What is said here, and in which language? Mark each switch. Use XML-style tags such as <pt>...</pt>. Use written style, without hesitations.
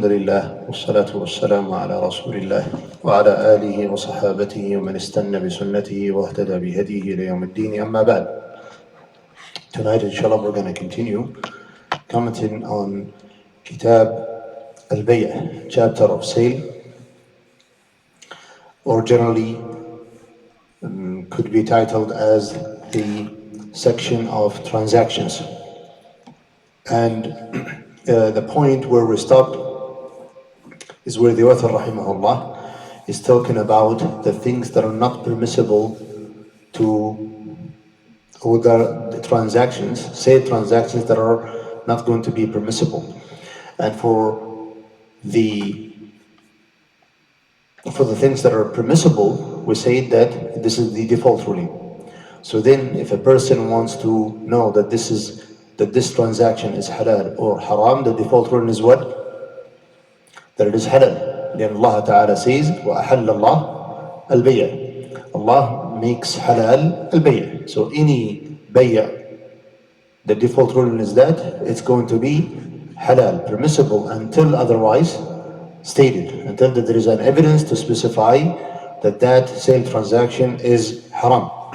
<ar>الحمد لله والصلاة والسلام على رسول الله وعلى آله وصحابته ومن استنى بسنته واهتدى بهديه إلى يوم الدين أما بعد.</ar> <en>Tonight inshallah we're going to continue commenting on Kitab Al-Bay', chapter of sale, or generally could be titled as the section of transactions. And the point where we stopped is where the author rahimahullah is talking about the things that are not permissible to, or the transactions, say transactions that are not going to be permissible. And for the things that are permissible, we say that this is the default ruling. So then if a person wants to know that this transaction is halal or haram, the default ruling is what? That it is halal.</en> <ar>لأن</ar> <en>Allah Ta'ala says</en> <ar>وَأَحَلَّ اللَّهُ الْبَيْعَ.</ar> <en>Allah makes halal al-bay'. So any bay', the default ruling is that it's going to be halal, permissible until otherwise stated, until that there is an evidence to specify that sale transaction is haram.</en>